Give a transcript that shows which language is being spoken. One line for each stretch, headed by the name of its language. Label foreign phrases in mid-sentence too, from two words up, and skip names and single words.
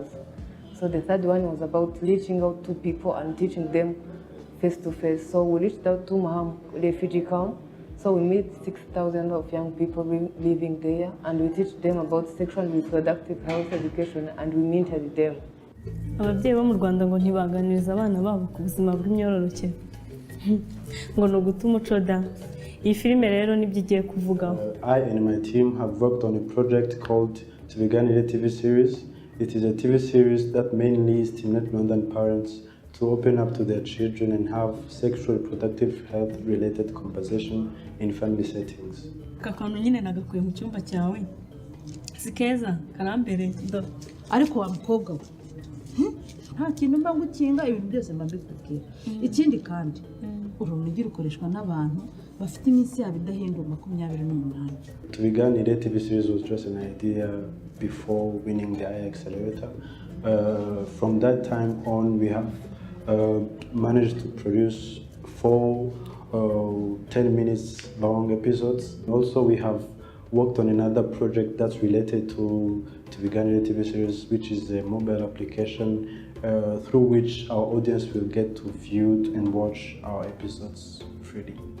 English: So the third one was about reaching out to people and teaching them face-to-face. So we reached out to Maham refugee camp. So we meet 6,000 of young people living there, and we teach them about sexual and reproductive health education, and we mentor them.
Kinyarwanda: Ababyeyi bo mu Rwanda ngo ntibaganiriza abana babo ku buzima bw'imyororokere ngo ni uguta umuco da. Iyi filime rero nibyo igiye kuvugaho.
English: I and my team have worked on a project called Tubiganire TV series. It is a TV series that mainly stimulates Rwandan parents to open up to their children and have sexual reproductive health related conversation in family settings.
Kinyarwanda: Kakantu nyine nagakuye mu cyumba cyawe. Si keza karambereye do. Ariko wa mukobwa we nta kintu mba gukinga ibintu byose mba mbikubwira. Ikindi kandi urunigi rukoreshwa n'abantu bafite iminsi yabo idahindura 28.
English: Tubiganire TV series was just an idea before winning the iAccelerator. From that time on, we have managed to produce 4 10 minutes long episodes. Also, we have worked on another project that's related to Tubiganire TV series, which is a mobile application through which our audience will get to view and watch our episodes freely.